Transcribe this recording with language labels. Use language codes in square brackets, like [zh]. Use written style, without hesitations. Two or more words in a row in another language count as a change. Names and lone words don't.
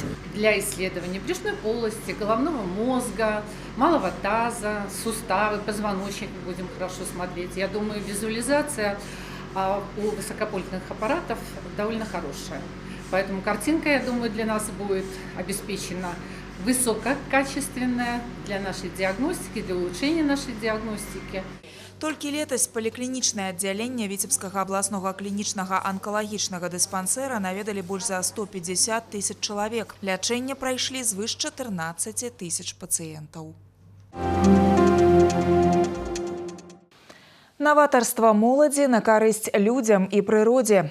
[ru] Для исследования брюшной полости, головного мозга, малого таза, суставы, позвоночник будем хорошо смотреть. Я думаю, визуализация у высокопольных аппаратов довольно хорошая. Поэтому картинка, я думаю, для нас будет обеспечена высококачественная для нашей диагностики, для улучшения нашей диагностики. [be] Толькі летась паліклінічнае аддзяленне Віцебскага абласнога клінічнага анкалагічнага дыспансэра наведалі больш за 150 000 чалавек. Лячэнне прайшлі звыш 14 000 пацыентаў. Новаторство моладзі на карысць людзям і прыродзе.